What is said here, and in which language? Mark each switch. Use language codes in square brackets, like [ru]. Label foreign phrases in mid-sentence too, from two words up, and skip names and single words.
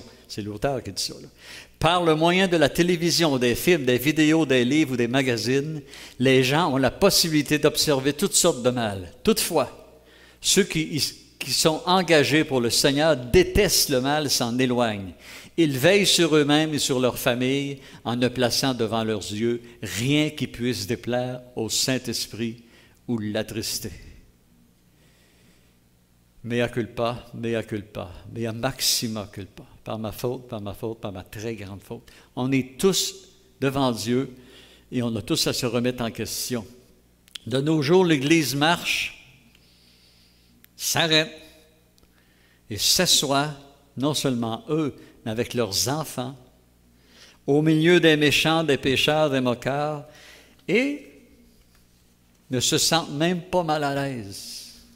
[fr] C'est l'auteur qui dit ça, là. Par le moyen de la télévision, des films, des vidéos, des livres ou des magazines, les gens ont la possibilité d'observer toutes sortes de mal. Toutefois, ceux qui sont engagés pour le Seigneur détestent le mal et s'en éloignent. Ils veillent sur eux-mêmes et sur leur famille en ne plaçant devant leurs yeux rien qui puisse déplaire au Saint-Esprit ou l'attrister. [la] Mea culpa, mea culpa, mea maxima culpa. [fr] Par ma faute, par ma très grande faute. On est tous devant Dieu et on a tous à se remettre en question. De nos jours, l'Église marche, s'arrête et s'assoit, non seulement eux, mais avec leurs enfants, au milieu des méchants, des pécheurs, des moqueurs, et ne se sentent même pas mal à l'aise.